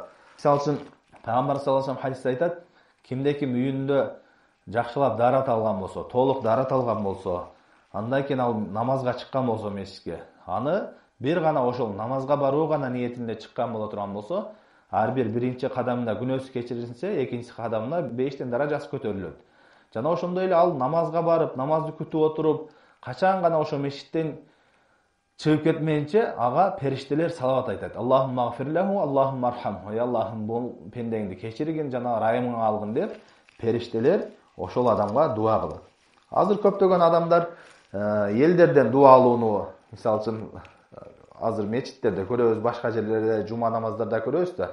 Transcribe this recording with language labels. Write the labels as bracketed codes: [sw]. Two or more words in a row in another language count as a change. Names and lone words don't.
[ky] Мисалы үчүн, Пайгамбар [ar] صلى الله عليه وسلم [ky] хадисте айтат: "Кимде ким үйүндө жакшылап дарат алган болсо, толук дарат алган болсо, андан кийин ал намазга чыккан болсо мечитке, аны бир гана ошол намазга баруу гана ниетинде чыккан боло турган болсо, ар бир биринчи кадамында күнөөсү кечирилсе, экинчи кадамында 5тен даражасы көтөрүлөт. Жана ошондой эле ал намазга барып, намазды күтүп отуруп, качан гана ошо мечиттен чыгып кетмейинче, ага периштелер салават айтат. [ar] اللهم اغفر له، اللهم ارحمه. [ky] Ey Аллахым, бул пендеңди кечиргин жана райымыңа алгын деп периштелер ошол адамга дуа кылат. Азыр көптөгөн адамдар элдерден дуа алууну, мисалы үчүн азыр мечиттерде көрөбүз, башка жерлерде жума намаздарда көрөбүз да.